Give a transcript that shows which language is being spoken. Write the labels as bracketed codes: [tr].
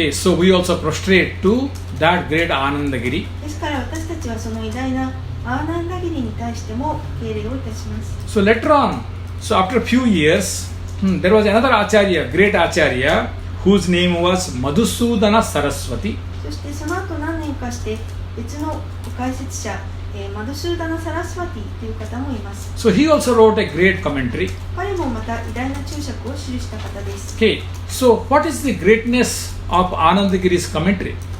[en] Okay, so we also prostrate to that great Anandagiri. [ja] ですから私たちはその偉大なアーナンダギリに対しても敬礼をいたします。 [en] So later on, so after a few years, there was another Acharya, great Acharya, whose name was Madhusudana Saraswati. [ja] そしてその後何年かして別の解説者、マドスーダナ・サラスワティという方もいます。 [en] So he also wrote a great commentary. [ja] 彼もまた偉大な注釈を記した方です。 [en] Okay, so what is the greatness of Anandagiri's commentary?